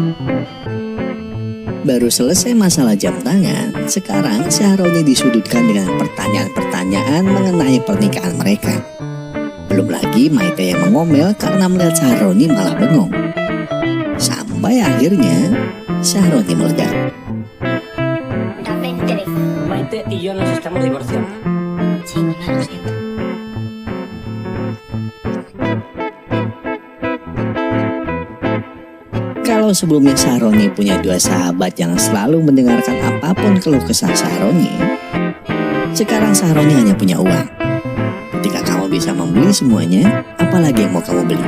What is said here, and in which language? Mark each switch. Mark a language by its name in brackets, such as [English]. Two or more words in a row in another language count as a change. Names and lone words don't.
[Indonesian] Baru selesai masalah jam tangan, sekarang Syahroni disudutkan dengan pertanyaan-pertanyaan mengenai pernikahan mereka. Belum lagi Maite yang mengomel karena melihat Syahroni malah bengong. Sampai akhirnya Syahroni meledak. [Spanish] No me interesa. Maite y yo nos estamos divorciando. Sí, mamá, lo siento. [Indonesian] Kalau sebelumnya Sahroni punya dua sahabat yang selalu mendengarkan apapun keluh kesah Sahroni, sekarang Sahroni hanya punya uang. Ketika kamu bisa membeli semuanya, apalagi yang mau kamu beli?